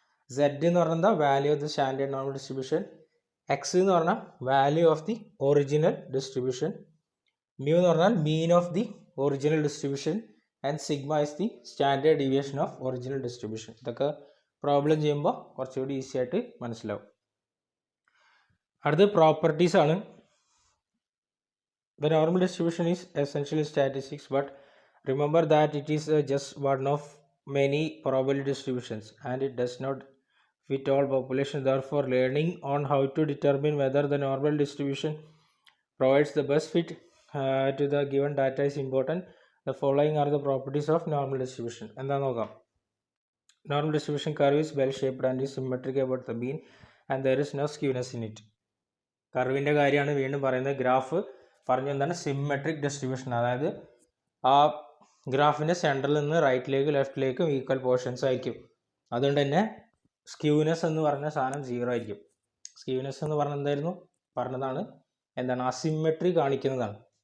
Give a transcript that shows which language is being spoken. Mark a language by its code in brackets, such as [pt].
[ml] Z എന്ന് പറഞ്ഞാൽ [en] value of the standard normal distribution, [ml] X എന്ന് പറഞ്ഞാൽ [en] value of the original distribution, [ml] mu എന്ന് പറഞ്ഞാൽ [en] Mean of the original distribution, and sigma is the standard deviation of original distribution. [ml] ഇതൊക്കെ problem ചെയ്യുമ്പോൾ കുറച്ചുകൂടി easy ആയിട്ട് മനസ്സിലാവും. അടുത്ത് പ്രോപ്പർട്ടീസ് ആണ്. [en] The normal distribution is essentially statistics, but remember that it is just one of many probability distributions and it does not fit all populations. Therefore, learning on how to determine whether the normal distribution provides the best fit to the given data is important. The following are the properties of normal distribution. [ml] എന്താന്ന് നോക്കാം. [en] Normal distribution curve is well shaped and is symmetric about the mean and there is no skewness in it. [ml] കർവിൻ്റെ കാര്യമാണ് വീണ്ടും പറയുന്നത്. Graph പറഞ്ഞ എന്താണ്? Symmetric distribution. അതായത് ആ ഗ്രാഫിൻ്റെ സെൻറ്ററിൽ നിന്ന് റൈറ്റിലേക്ക് ലെഫ്റ്റിലേക്കും ഈക്വൽ പോർഷൻസ് ആയിരിക്കും. അതുകൊണ്ട് തന്നെ സ്ക്യൂനെസ് എന്ന് പറഞ്ഞ സാധനം 0 ആയിരിക്കും. സ്ക്യൂനെസ് എന്ന് പറഞ്ഞ പറഞ്ഞതാണ് എന്താണ്? അസിമെട്രി കാണിക്കുന്നതാണ്.